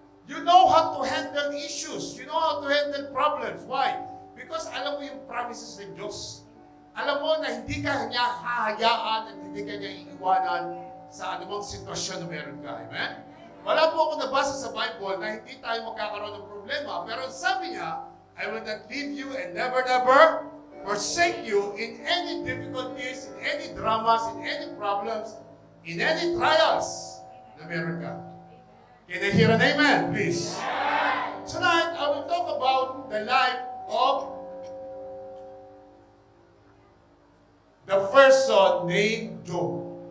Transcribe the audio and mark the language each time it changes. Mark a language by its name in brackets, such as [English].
[English] You know how to handle issues. You know how to handle problems. Why? Because [Filipino] alam mo yung promises ng Diyos. Alam mo na hindi ka niya hahayaan at hindi ka niya iiwanan sa anumang sitwasyon na meron ka. Amen? Wala po ako nabasa sa Bible na hindi tayo magkakaroon ng problema. Pero sabi niya, [English] I will not leave you and never, never forsake you in any difficulties, in any dramas, in any problems, in any trials [Filipino] na meron ka. [English] Can I hear an amen, please? Tonight, I will talk about the life of the person named Job.